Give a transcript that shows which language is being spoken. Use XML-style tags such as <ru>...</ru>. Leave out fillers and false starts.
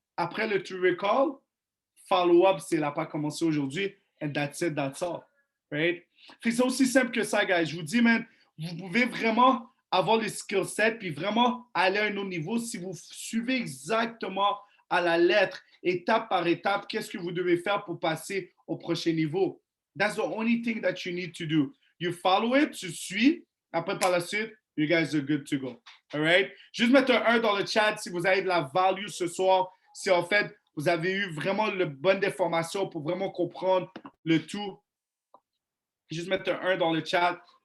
<fr>Après le to recall, follow-up, c'est n'a pas commencé aujourd'hui,</fr> <en>and that's it, that's all. Right?</en> <fr>C'est aussi simple que ça, guys. Je vous dis, man, vous pouvez vraiment avoir les skill sets puis vraiment aller à un autre niveau si vous suivez exactement à la lettre, étape par étape, qu'est-ce que vous devez faire pour passer au prochain niveau.</fr> <en>That's the only thing that you need to do. You follow it,</en> <fr>tu suis, après par la suite,</fr> <en>you guys are good to go. All right?</en> <fr>Juste mettre un 1 dans le chat si vous avez de la value ce soir, si en fait vous avez eu vraiment le bonne information pour vraiment comprendre le tout. Juste mettre un 1 dans le chat.</fr>